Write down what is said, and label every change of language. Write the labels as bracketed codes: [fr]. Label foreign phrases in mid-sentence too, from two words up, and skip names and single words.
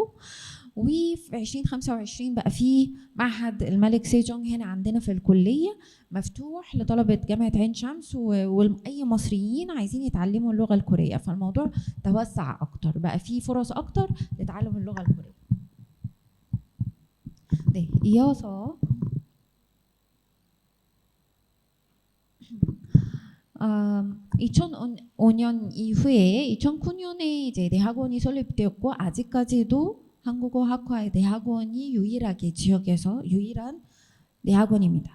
[ar] وفي 2025 بقى في معهد الملك سيجونج هنا عندنا في الكليه مفتوح لطلبه جامعه عين شمس واي مصريين عايزين يتعلموا اللغه الكوريه، فالموضوع توسع اكتر، بقى في فرص اكتر لتعلم اللغه الكوريه. [ko] 네, 이어서 2005년 이후에 2009년에 이제 대학원이 설립되었고, 아직까지도 한국어 학과의 대학원이 유일하게 지역에서 유일한 대학원입니다.